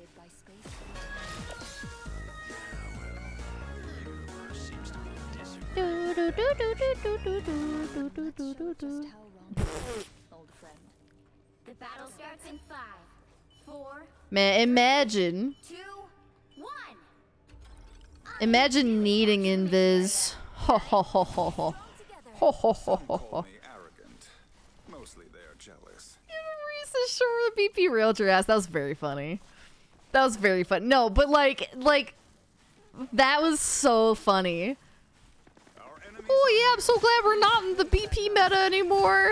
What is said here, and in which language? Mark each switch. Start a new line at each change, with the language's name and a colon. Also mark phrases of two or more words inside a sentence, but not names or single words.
English: The battle starts in 5, 4. Man, imagine. 2, 1. Imagine needing invis. Ho ho ho ho ho. Ho ho ho ho ho. Mostly they're jealous. Reese's sure the BP railed your ass. That was very funny. That was very fun. No, but like that was so funny. Oh yeah, I'm so glad we're not in the BP meta anymore.